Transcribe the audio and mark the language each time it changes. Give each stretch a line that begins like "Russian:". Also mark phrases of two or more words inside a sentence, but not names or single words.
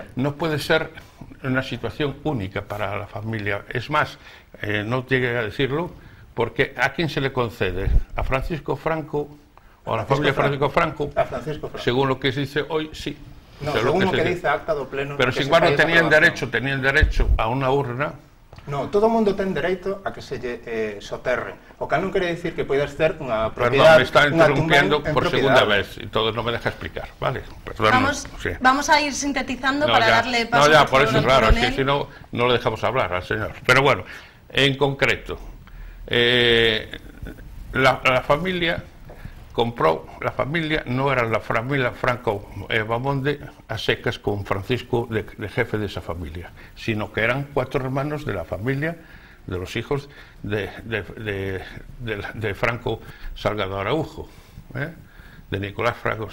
Spanish: No puede ser una situación única para la familia. Es más, no llegue a decirlo, porque ¿a quién se le concede? ¿A Francisco Franco o a la familia Francisco Franco? A Francisco Franco. Según lo que se dice hoy, sí. No, según lo que dice
Galician: acta do pleno.
Spanish: Pero sin embargo tenían derecho a una urna. No,
Galician: todo o mundo ten dereito a que se lle soterre. O que non quere dicir que poidas ter unha propiedade.
Spanish: Perdón, me está interrumpiendo por segunda vez y todo no me deja explicar, ¿vale? Perdón, vamos a ir sintetizando para darle paso. No, ya, por eso es raro, es que si no, no le dejamos hablar al señor. Pero bueno, en concreto, la familia compró, la familia no era la familia Franco Bamonde a secas con Francisco de jefe de esa familia, sino que eran 4 hermanos de la familia, de los hijos de Franco Salgado Araujo, de Nicolás Franco.